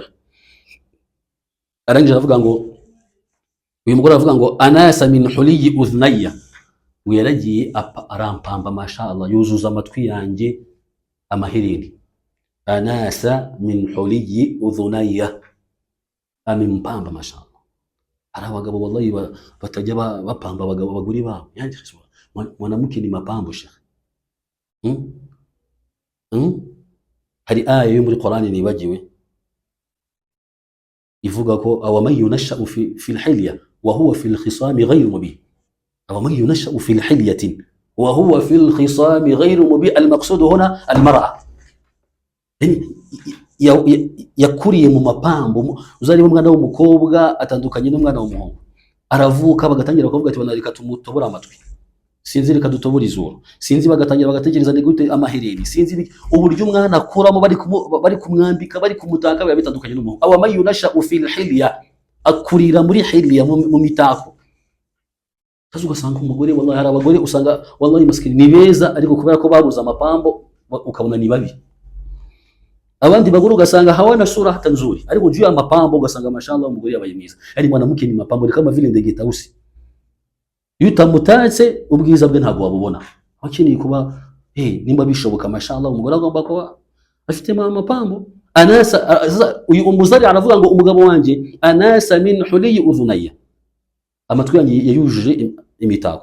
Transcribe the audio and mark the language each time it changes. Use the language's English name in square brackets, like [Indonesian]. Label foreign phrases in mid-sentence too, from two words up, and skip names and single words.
[Kinyarwanda] Arangije aravuga ngo, uyu mugore aravuga ngo [Arabic] أناس من حلي أذني, [Kinyarwanda] uyaragiye arampamba mashallah, yuzuza amatwi yanjye amahereni. [Arabic] أناس من حلي أذني, amimpamba mashallah. [Kinyarwanda] Hari abagabo wallahi batajya bapamba abagabo baguri babo, [Swahili] yani mwanamke ni mapambo shekhe. [Kinyarwanda] Hari aya yo muri Qur'ani nibagiwe ivuga ko [Arabic] أومن ينشأ في الحلية وهو في الخصام غير مبين, أومن ينشأ في حلية وهو في الخصام غير مبين. المقصود هنا المرأة, [Kinyarwanda] yakuriye mu mapambo. Uzari umwana w'umukobwa atandukanye n'umwana w'umuhungu, aravuka bagatangira kuvuga ati banarika tumutobora amatwi, sinzi reka dutobora izuru, sinzi bagatangira bagategereza ni gute amahereni, sinzi uburyo umwana akuramo bari kumwambika, bari kumutaka, biba bitandukanye n'umuhungu. [Arabic] أومن ينشأ في الحلية, [Kinyarwanda] akurira muri hilya, mu mitako. Kazi ugasanga umugore, wallahi hari abagore usanga wallahi maskini ni beza ariko kubera ko babuza amapambo ukabona ni babi. Abandi bagore ugasanga [Swahili] hawana sura hata nzuri, [Kinyarwanda] ariko [Swahili] juu ya mapambo [Kinyarwanda] ugasanga mashallah umugore yabaye mwiza. [Swahili] Yani mwanamke ni mapambo, ni kama vile ndege tausi, [Kinyarwanda] yutamutatse ubwiza bwe ntabwo wabubona. Akeneye kuba nimba bishoboka mashallah umugore agomba kuba afite mapambo. Anasa, uyu Umuzari aravuga ngo umugabo wanjye [Arabic] أناس من حلي أذني, [Kinyarwanda] amatwi yanjye yayujuje imitako.